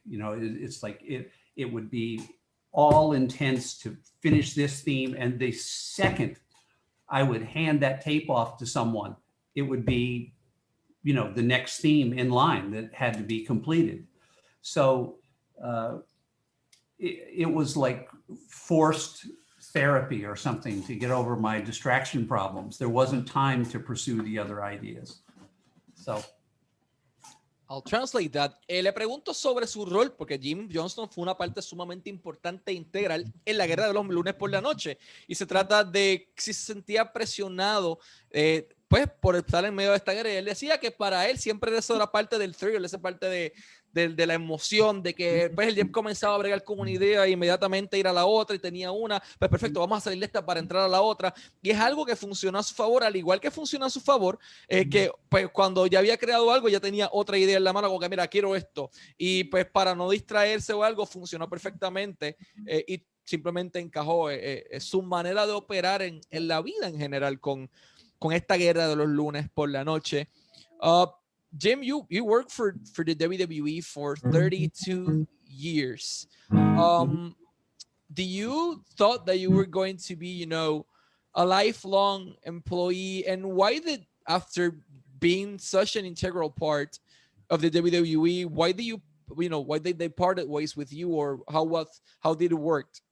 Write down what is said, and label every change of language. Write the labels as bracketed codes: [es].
[en] It's like it would be all intense to finish this theme, and the second I would hand that tape off to someone, it would be, the next theme in line that had to be completed. So it was like forced therapy or something to get over my distraction problems. There wasn't time to pursue the other ideas. So I'll translate that. [es] Le pregunto sobre su rol, porque Jim Johnston fue una parte sumamente importante e integral en la guerra de los lunes por la noche. Y se trata de si se sentía presionado, pues, por estar en medio de esta guerra. Y él decía que para él siempre eso era parte del thrill, esa parte de la emoción, de que pues el Jeff comenzaba a bregar con una idea e inmediatamente ir a la otra y tenía una, pues perfecto, vamos a salir de esta para entrar a la otra. Y es algo que funcionó a su favor, al igual que funcionó a su favor, que pues cuando ya había creado algo ya tenía otra idea en la mano, como que mira, quiero esto. Y pues para no distraerse o algo, funcionó perfectamente y simplemente encajó su manera de operar en la vida en general con esta guerra de los lunes por la noche. [en] Jim, you worked for the WWE for 32 years. Do you thought that you were going to be, a lifelong employee? And why did, after being such an integral part of the WWE, why did they parted ways with you, or how did it work?